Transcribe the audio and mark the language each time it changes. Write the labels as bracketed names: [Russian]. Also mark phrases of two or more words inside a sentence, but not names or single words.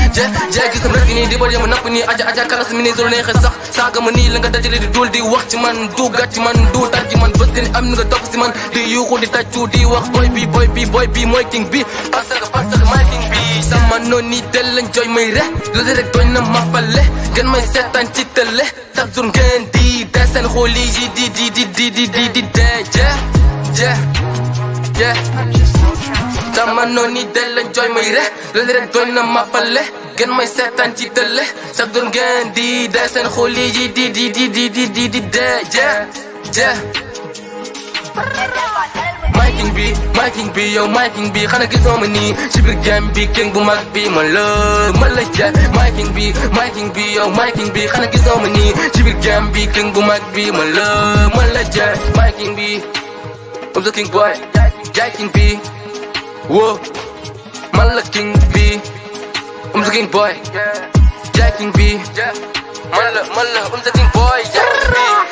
[Wolof] je, je, gisam rek nii, di ba yema napp nii, aja, aja, kalas mi nii, su la neexee sax, saaga ma nii, la nga dajale di dul di wax ci man, du gàtt ci man, du tar ci man, bës ni am ni nga topp si man, di yuuxu, di tàccu, di wax, boy bi, boy bi, boy bi, mooy king bi, [French] parce que, parce que [Wolof] mooy king bi, sama noon yi del lañ jooy may re, loolu rek doy na ma pale, ngeen may seetaan ci télé, [French] chaque jour [Wolof] ngeen di des seen xol yi di, di, di, di, di, di, di, di dee, je, je, je. Sama noon yi del lañ jooy may re, loolu rek doy na ma pale, ngeen may seetaan ci télé, [French] chaque jour [Wolof] ngeen di des seen xol yi di, di, di, di, di, di, di dee, je, je. [English] My king [Wolof] bi, [English] my king [Wolof] bi, yow [English] my king [Wolof] bi, xanaa gisoo ma nii ci biir game bi, king bu mag bi, man la, man la je. [English] My king [Wolof] bi, [English] my king [Wolof] bi, yow [English] my king [Wolof] bi, xanaa gisoo ma nii ci biir game bi, king bu mag bi, man la, man la je. [English] My king bi, I'm the King Boy, Jai King bi, whoa, [Wolof] man la King bi, [English] I'm the King Boy, Jai King bi, [Wolof] man la, man la, [English] I'm the King Boy, Jai King bi.